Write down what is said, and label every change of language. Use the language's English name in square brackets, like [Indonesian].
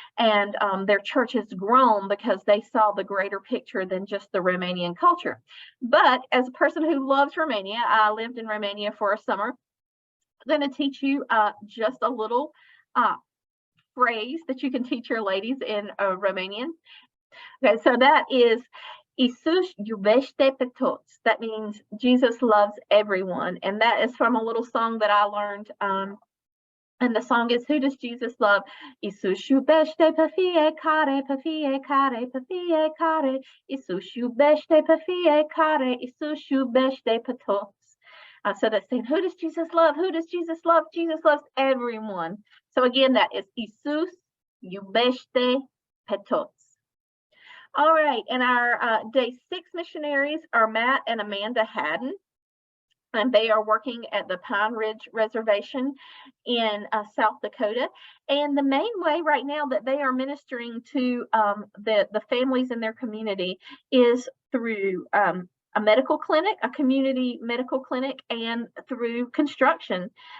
[English] And their church has grown because they saw the greater picture than just the Romanian culture. But as a person who loves Romania, I lived in Romania for a summer. I'm going to teach you just a little phrase that you can teach your ladies in Romanian. Okay, so that is [Romanian] Iisus iubește pe toți. [English] That means Jesus loves everyone. And that is from a little song that I learned. And the song is, who does Jesus love? [Romanian] Iisus iubește pe fiecare, pe fiecare, pe fiecare. Iisus iubește pe fiecare. Iisus iubește pe toți. [English] So that's saying, who does Jesus love? Who does Jesus love? Jesus loves everyone. So again, that is [Romanian] Iisus iubește pe toți. [English] All right, and our day 6 missionaries are Matt and Amanda Haddon, and they are working at the Pine Ridge Reservation in South Dakota. And the main way right now that they are ministering to the families in their community is through a medical clinic, a community medical clinic, and through construction.